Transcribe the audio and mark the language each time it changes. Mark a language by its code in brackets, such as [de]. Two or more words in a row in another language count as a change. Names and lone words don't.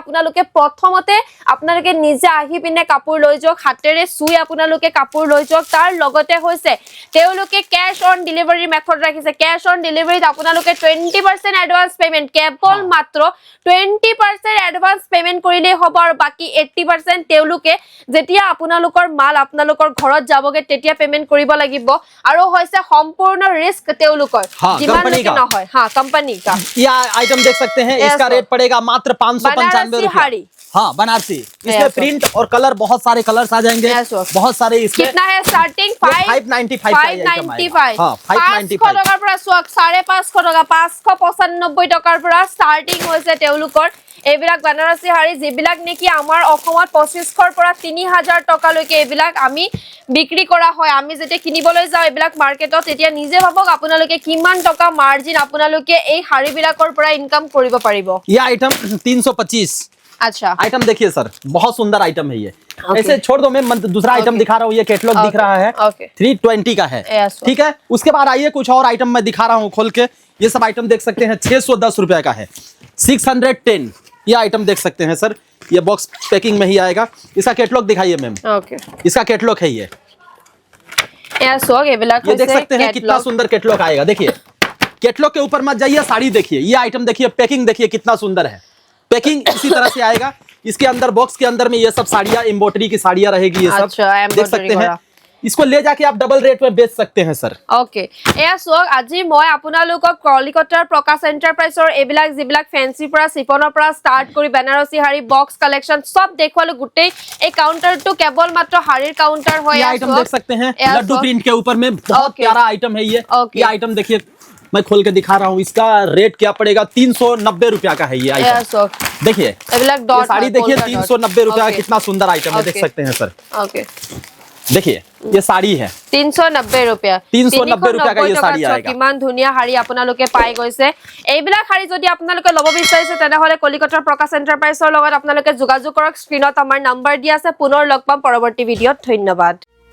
[as] আপোনালোকে প্ৰথমতে আপোনালোকে নিজে আহি পিনে কাপোৰ লৈ যাওক হাতেৰে সুই আপোনালোকে কাপোৰ লৈ যাওক তাৰ লগতে হৈছে তেওঁলোকে [en] cash on delivery method [as] ৰাখিছে [en] cash on delivery [as] আপোনালোকে 20% [en] advance payment [as] কেৱল মাত্ৰ 20% [en] advance payment [as] কৰিলে হ'ব আৰু বাকি 80% তেওঁলোকে যেতিয়া আপোনালোকৰ মাল আপোনালোকৰ ঘৰত যাবগে তেতিয়া পেমেন্ট কৰিব লাগিব আৰু হৈছে সম্পূर्ण ৰিস্ক তেওঁলোকৰ যিমান লৈকে নহয় [hi] हां कंपनी का ये आइटम देख सकते हैं इसका रेट पड़ेगा मात्र 595 रुपए हाँ बनारसी इसमें प्रिंट और कलर बहुत सारे कलर्स आ जाएंगे बहुत सारे इसमें कितना है स्टार्टिंग 595 हां 595 [as] টকাৰ পৰা 550 টকা 595 টকাৰ পৰা স্টার্টিং হৈছে তেওঁলোকৰ এইবিলাক বানাৰসী হাৰি যিবিলাক নেকি আমাৰ অসমত 2500 পৰা 3000 টকা লৈকে এইবিলাক আমি বিক্ৰী কৰা হয় আমি যেতিয়া কিনিবলৈ যাও এইবিলাক মাৰ্কেটত তেতিয়া নিজে ভাবক আপোনালোকে কিমান টকা মাৰ্জিন আপোনালোকে এই হাৰি বিলাকৰ পৰা ইনকাম কৰিব পাৰিব [hi] ये आइटम 325 अच्छा आइटम देखिए सर बहुत सुंदर आइटम है ये ऐसे छोड़ दो मैं दूसरा आइटम दिखा रहा हूँ ये कैटलॉग दिख रहा है 320 का है ठीक है उसके बाद आइए कुछ और आइटम मैं दिखा रहा हूँ खोल के ये सब आइटम देख सकते हैं 610 रुपए का है 610 ये आइटम देख सकते हैं सर ये [en] box packing [hi] में ही आएगा इसका कैटलॉग दिखाइए मैम इसका कैटलॉग है ये देख सकते हैं कितना सुंदर कैटलॉग आएगा देखिए कैटलॉग के ऊपर मत जाइए साड़ी देखिए ये आइटम देखिए पैकिंग देखिए कितना सुंदर है पैकिंग इसी तरह से आएगा इसके अंदर बॉक्स के अंदर में ये सब साड़ियां एम्ब्रॉयडरी की साड़ियां रहेगी ये सब देख सकते हैं इसको ले जाके आप [en] double rate [hi] में बेच सकते हैं सर [as] ओके এয়া সক আজি মই আপোনালোকক কলিকতাৰ প্ৰকাশ এন্টাৰপ্ৰাইজৰ এবিলাক যিবিলাক ফেন্সি পৰা সিফনৰ পৰা স্টাৰ্ট কৰি বেনাৰসী হাৰি [en] box collection [as] সব দেখুৱালো গুটেই এই কাউন্টাৰটো কেৱল মাত্ৰ হাৰিৰ কাউন্টাৰ হয় [hi] आइटम देख सकते हैं लड्डू प्रिंट के ऊपर में बहुत प्यारा आइटम है ये आइटम देखिए मैं खोल के दिखा रहा हूँ इसका रेट क्या पड़ेगा 390 रुपया का है ये आइटम देखिए साड़ी देखिए 390 रुपया का कितना सुंदर आइटम है देख सकते हैं सर ओके देखिए ये साड़ी है 390 रुपया 390 रुपया का ये साड़ी आएगा [as] কিমান ধুনিয়া হাৰি আপোনালোকে পাই গৈছে এইবিলাক হাৰি যদি আপোনালোকে লব বিচাৰিছে তেনে হলে কলিকতাৰ প্ৰকাশ এন্টাৰপ্ৰাইজৰ লগত আপোনালোকে যোগাযোগ কৰক স্ক্ৰিনত আমাৰ নম্বৰ দিয়া আছে পুনৰ লগ পাম পৰৱৰ্তী ভিডিঅত ধন্যবাদ